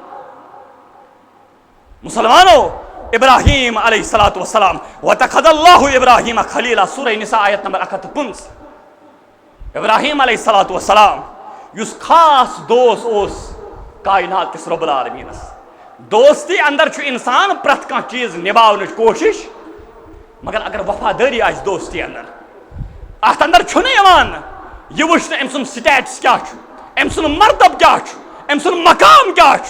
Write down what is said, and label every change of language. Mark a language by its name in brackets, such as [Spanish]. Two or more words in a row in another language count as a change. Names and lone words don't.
[Kashmiri] مسلمانو ابراہیم [Arabic] علیہ الصلوۃ والسلام وَاتَّخَذَ اللَّهُ إِبْرَاهِيمَ خَلِيلًا [Kashmiri] سورہ نساء آیت نمبر 105 ابراہیم [Arabic] علیہ الصلوۃ والسلام [Kashmiri] یس خاص دوست اوس کائنات کس رب العالمینس دوستی اندر چھُ انسان پرٛٮ۪تھ کانٛہہ چیٖز نِباونٕچ کوشش مگر اگر وفاداری آسہِ دوستی اندر اتھ اندر چھُنہٕ یِوان یہ وٕچھنہٕ أمۍ سُنٛد سٹیٹس کیٛاہ چھُ أمۍ سُنٛد مرتب کیٛاہ چھُ أمۍ سُنٛد مقام کیٛاہ چھُ